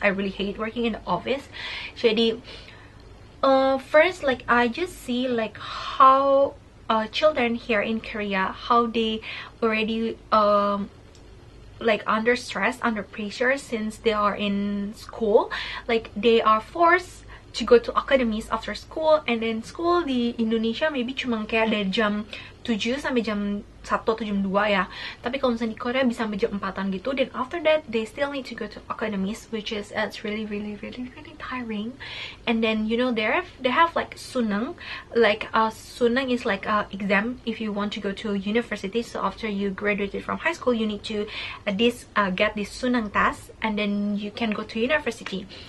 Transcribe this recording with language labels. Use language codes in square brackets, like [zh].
[en] I really hate working in the office. Jadi, first, like, I just see like how children here in Korea, how they already like under stress, under pressure since they are in school. Like, they are forced to go to academies after school, and then school di Indonesia maybe [id] cuma kayak dari jam 7 sampai jam 1 atau jam 2 ya. Tapi kalau misalnya di Korea bisa sampai jam 4-an gitu. [en] Then after that they still need to go to academies, which is it's really tiring. And then, you know, they have like sunang. Like sunang is like exam if you want to go to university. So after you graduated from high school, you need to get this sunang test, and then you can go to university.